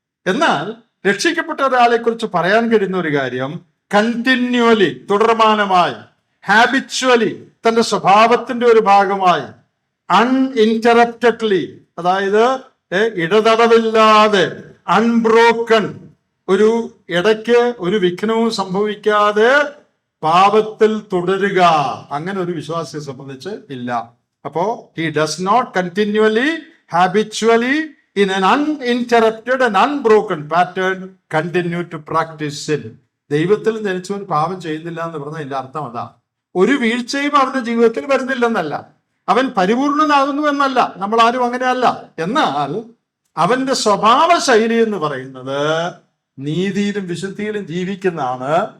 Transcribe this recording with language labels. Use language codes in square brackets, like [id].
[ml] എന്നാൽ രക്ഷിക്കപ്പെട്ട ഒരാളെ കുറിച്ച് പറയാൻ കഴിയുന്ന ഒരു കാര്യം, കണ്ടിന്യൂവലി, തുടർമാനമായി, ഹാബിച്വലി, തന്റെ സ്വഭാവത്തിന്റെ ഒരു ഭാഗമായി, അൺഇൻറ്ററപ്റ്റഡ്ലി, അതായത് ഇടതടവില്ലാതെ, അൺബ്രോക്കൺ, ഒരു ഇടയ്ക്ക് ഒരു വിഘ്നവും സംഭവിക്കാതെ പാപത്തിൽ തുടരുക, അങ്ങനെ ഒരു വിശ്വാസിയെ സംബന്ധിച്ച് ഇല്ല. [en] അപ്പോ he does not continually, habitually, in an uninterrupted and unbroken pattern continue to practice sin. [ml] ദൈവത്തിൽ ജനിച്ചവൻ പാപം ചെയ്യുന്നില്ല എന്ന് പറഞ്ഞാൽ ഇതിന്റെ അർത്ഥം അതാ. ഒരു വീഴ്ചയും അവന്റെ ജീവിതത്തിൽ വരുന്നില്ലെന്നല്ല, അവൻ പരിപൂർണനാകുന്നു എന്നല്ല, നമ്മൾ ആരും അങ്ങനെയല്ല. എന്നാൽ അവന്റെ സ്വഭാവ ശൈലി എന്ന് പറയുന്നത് നീതിയിലും വിശുദ്ധിയിലും ജീവിക്കുന്നതാണ്.